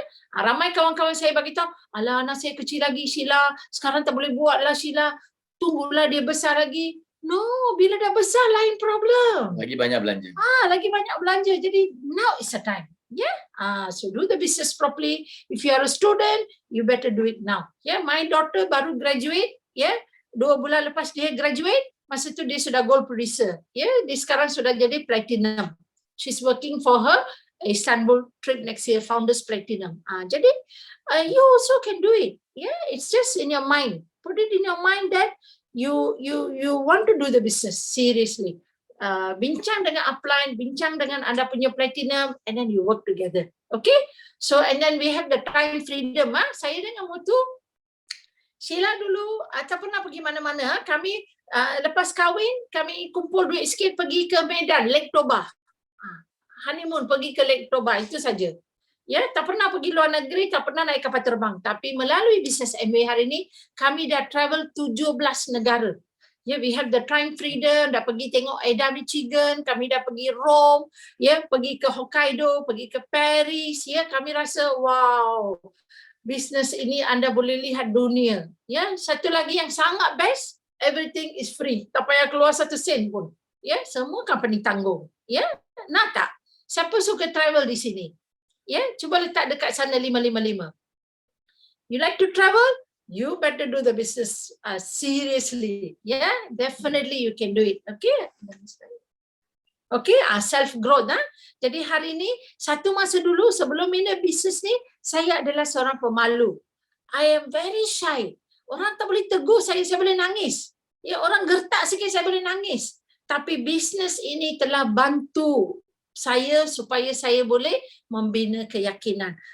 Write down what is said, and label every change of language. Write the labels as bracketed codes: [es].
[ms] Ramai kawan-kawan saya bagi tahu, alah anak saya kecil lagi Sheila, sekarang tak boleh buat lah Sheila, tunggulah dia besar lagi. No, bila dah besar lain problem. Lagi banyak belanja. Lagi banyak belanja. Jadi [en] now is the time. So do the business properly. If you are a student, you better do it now. My daughter [ms] baru [en] graduate. [ms] 2 bulan lepas dia graduate, masa tu dia sudah gold producer. Dia sekarang sudah jadi platinum. [en] She's working for her Istanbul trip next year, Founders Platinum. [ms] Jadi [en] you also can do it. It's just in your mind. Put it in your mind that you want to do the business seriously. [ms] Bincang dengan upline, bincang dengan anda punya platinum, [en] and then you work together. Okay? So and then we have the time freedom. [ms] Saya dengan Mutu, Sheila dulu tak pernah pergi mana-mana. Kami lepas kahwin, kami kumpul duit sikit pergi ke Medan, Lake Toba. Honeymoon pergi ke Lake Toba, itu saja. Tak pernah pergi luar negeri, tak pernah naik kapal terbang. Tapi melalui bisnes MW hari ini, kami dah travel 17 negara. [en] We have the time freedom, [ms] dah pergi tengok Ada, Michigan, kami dah pergi Rome, pergi ke Hokkaido, pergi ke Paris. Kami rasa, wow, bisnes ini anda boleh lihat dunia. Satu lagi yang sangat best, [en] everything is free. [ms] Tak payah keluar 1 sen pun. Semua company tanggung. Nak tak? Siapa suka travel di sini? Cuba letak dekat sana 555. [en] You like to travel? You better do the business seriously. Definitely you can do it. Okay, self growth. [ms] Jadi hari ini, satu masa dulu sebelum ini bisnes ni, saya adalah seorang pemalu. [en] I am very shy. [ms] Orang tak boleh tegur saya boleh nangis. Orang gertak sikit saya boleh nangis. Tapi bisnes ini telah bantu saya supaya saya boleh membina keyakinan.